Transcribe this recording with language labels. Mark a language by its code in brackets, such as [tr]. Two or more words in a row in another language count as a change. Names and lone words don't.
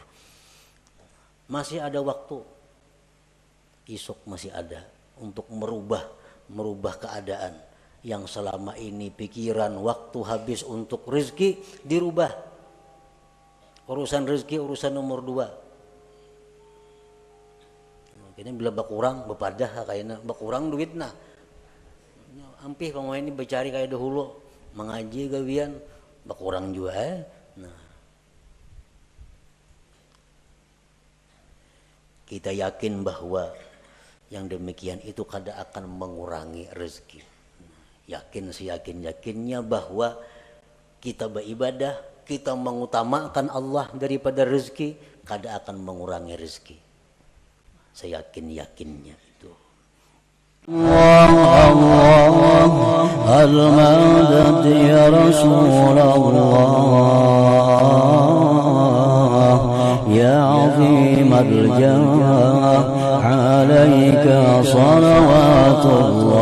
[id] Masih ada waktu, esok masih ada untuk merubah keadaan yang selama ini pikiran waktu habis untuk rezeki dirubah. Urusan rezeki urusan nomor 2. [bjn] Kini bila bakurang bepadah kayaknya bakurang duitna. Ampih pemain ini bercari kayak dahulu, mengaji gawian bakurang juga. [id] Nah, kita yakin bahwa yang demikian itu kada akan mengurangi rezeki. Yakin seyakin-yakinnya bahwa kita beribadah, kita mengutamakan Allah daripada rezeki, kada akan mengurangi rezeki. Seyakin-yakinnya itu. [ar] الله المدد يا رسول الله يا عظيم الجاه عليك صلوات الله